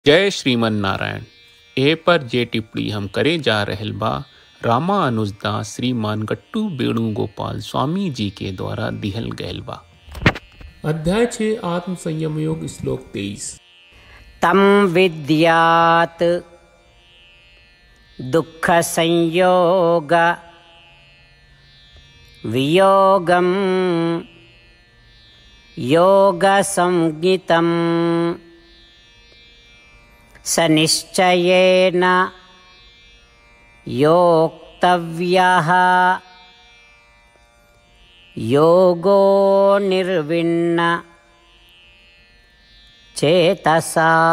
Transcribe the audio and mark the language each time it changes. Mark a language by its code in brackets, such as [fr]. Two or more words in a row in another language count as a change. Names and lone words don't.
[sa] जय श्रीमन नारायण। [bho] ए पर जे टिप्पणी हम करे जा रहल बा रामानुजदास श्रीमान गट्टू वेणुगोपाल स्वामी जी के द्वारा दिहल गयल बा। अध्याय 6 आत्म संयम योग श्लोक 23। [sa] तम विद्यात दुख संयोग वियोगम योग संगीतम स निश्चयेन योक्तव्यः योगो निर्विण्ण चेतसा।